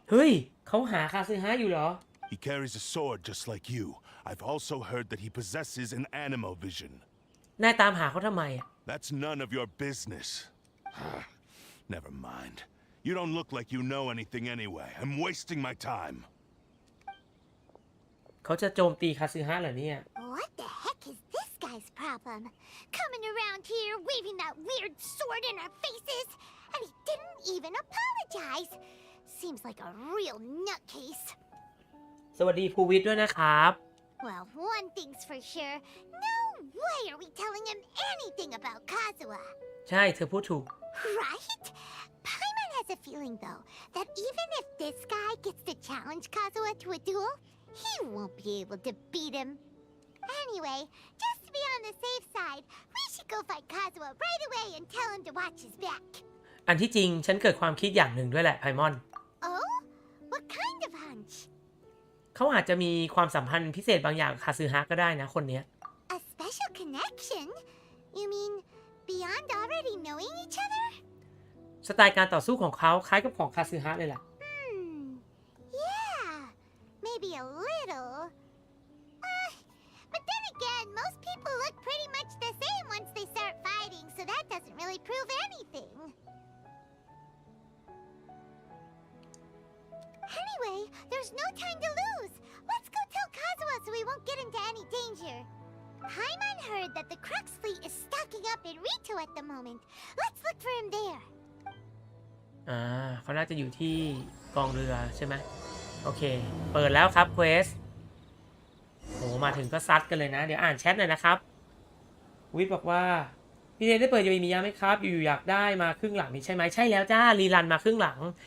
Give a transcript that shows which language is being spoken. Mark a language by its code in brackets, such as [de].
[th] เฮ้ยเขาหาคาซึฮะอยู่เหรอ [en] He carries a sword just like you. I've also heard that he possesses an animal vision. [th] นายตามหาเขาทำไม [en] That's none of your business. Never mind. You don't look like you know anything anyway. I'm wasting my time. [th] เขาจะโจมตีคาซึฮะเหรอเนี่ย [en] What the heck is this guy's problem? Coming around here, waving that weird sword in our faces, and he didn't even apologize. Seems like a real nutcase. [th] สวัสดีภูวิทย์ด้วยนะครับ [en] Well, one thing's for sure. No way are we telling him anything about Kazuha. [th] ใช่เธอพูดถูก [en] Right? Paimon has a feeling, though, that even if this guy gets to challenge Kazuha to a duel, he won't be able to beat him. Anyway, just to be on the safe side, we should go fight Kazuha right away and tell him to watch his back. [th] อันที่จริงฉันเกิดความคิดอย่างหนึ่งด้วยแหละไพมอน [en] Oh? What kind of hunch? [th] เขาอาจจะมีความสัมพันธ์พิเศษบางอย่างกับคาซึฮะก็ได้นะคนเนี้ย [en] A special connection? You mean beyond already knowing each other? [th] สไตล์การต่อสู้ของเขาคล้ายกับของคาซึฮะเลยแหละ [en] Yeah, maybe a little. But then again, most people look pretty much the same once they start fighting, so that doesn't really prove anything. Anyway, there's no time to lose. Let's go tell Kazuha so we won't get into any danger. Paimon heard that the Crux fleet is stocking up in Rito at the moment. Let's look for him there. [th] เขาน่าจะอยู่ที่กองเรือใช่ไหมโอเคเปิดแล้วครับเควสโหมาถึงก็ซัดกันเลยนะเดี๋ยวอ่านแชทหน่อยนะครับวิทย์บอกว่าพี่เดนได้เปิดยูมียาไหมครับอยู่อยากได้มาครึ่งหลังนี่ใช่ไหมใช่แล้วจ้ารีรันมาครึ่งหลัง